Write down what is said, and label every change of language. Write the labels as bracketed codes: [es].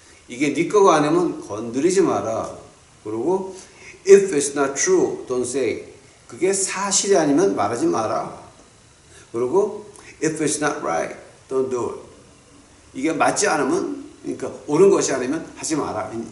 [ko] 이게 네 거가 아니면 건드리지 마라. 그리고 [en] If it's not true, don't say it. [ko] 그게 사실이 아니면 말하지 마라. 그리고 [en] if it's not right, don't do it. [ko] 이게 맞지 않으면, 그러니까 옳은 것이 아니면 하지 마라.